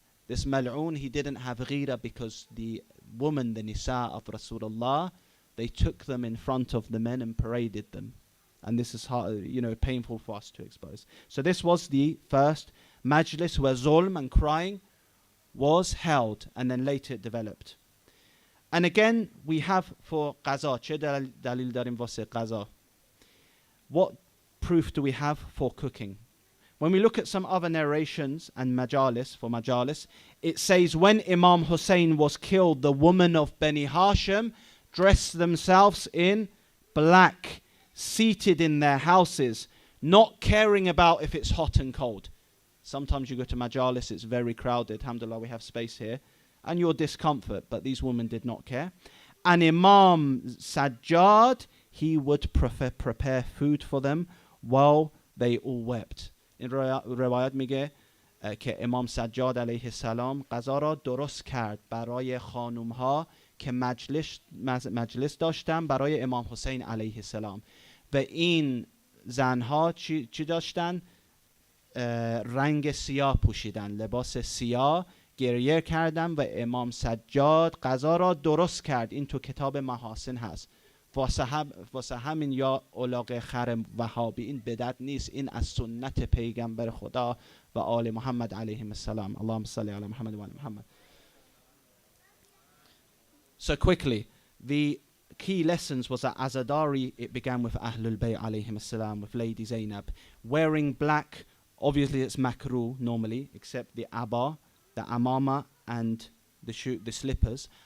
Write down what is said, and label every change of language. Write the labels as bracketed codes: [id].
[en] This mal'oon, he didn't have ghira because the woman, the nisa of Rasulullah, they took them in front of the men and paraded them. And this is hard, painful for us to expose. So this was the first majlis where zulm and crying was held, and then later it developed. And again, we have for qaza. [fa] چه دلیل داریم واسه qaza? [en] What proof do we have for cooking? When we look at some other narrations and majalis, it says when Imam Hussein was killed, the women of Bani Hashim dressed themselves in black, seated in their houses, not caring about if it's hot and cold. Sometimes you go to majalis, it's very crowded. Alhamdulillah, we have space here. And your discomfort, but these women did not care. And Imam Sajjad, he would prepare food for them while they all wept. In [fa] روایت میگه که امام سجاد علیه السلام غذا را درست کرد برای خانوم ها که مجلس داشتن برای امام حسین علیه السلام. و این زنها چی داشتن؟ رنگ سیاه پوشیدن، لباس سیاه گریه کردم و امام سجاد غذا را درست کرد. این تو کتاب محاسن هست. واسه همین یا علاقه خر وهابی این بدعت نیست، این از سنت پیغمبر خدا و آل محمد علیهم السلام. [ar] اللهم صل علی محمد و آل محمد. [en] So quickly, the key lessons was that Azadari, it began with Ahlul-Bayt alayhim as-salam, with Lady Zainab. Wearing black, obviously it's makruh normally, except the abba, the amama and the slippers.